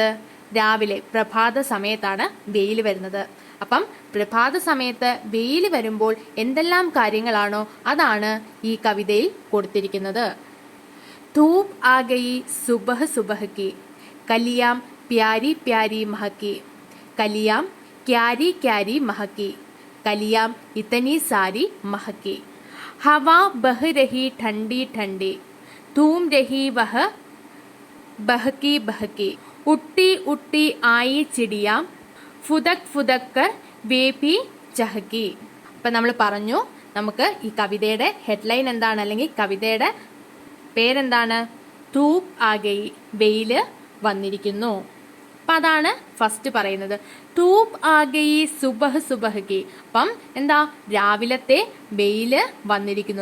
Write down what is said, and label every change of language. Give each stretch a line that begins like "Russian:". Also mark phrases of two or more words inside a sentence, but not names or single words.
Malayalam: രാവിലെ പ്രഭാത സമയത്താണ് വെയിൽ വരുന്നത്. അപ്പം പ്രഭാത സമയത്ത് വെയിൽ വരുമ്പോൾ എന്തെല്ലാം കാര്യങ്ങളാണോ അതാണ് ഈ കവിതയിൽ കൊടുത്തിരിക്കുന്നത്.
Hindi: धूप आ गई सुबह सुबह की, कलियाँ प्यारी प्यारी महकी, कलियाँ क्यारी क्यारी महकी, कलियाम इतनी सारी महकी, हवा बह रही ठंडी ठंडी, धूम रही वह बहकी बहकी, उट्टी उट्टी आई चिड़िया, फुदक फुदक कर वे भी चहकी.
Malayalam: അപ്പം നമ്മൾ പറഞ്ഞു, നമുക്ക് ഈ കവിതയുടെ ഹെഡ്ലൈൻ എന്താണ്, അല്ലെങ്കിൽ കവിതയുടെ പേരെന്താണ്?
Hindi: धूप आ गई,
Malayalam: വെയില് വന്നിരിക്കുന്നു. അപ്പം അതാണ് ഫസ്റ്റ് പറയുന്നത്.
Hindi: धूप आ गई सुबह सुबह की.
Malayalam: അപ്പം എന്താ? രാവിലത്തെ വെയില് വന്നിരിക്കുന്നു.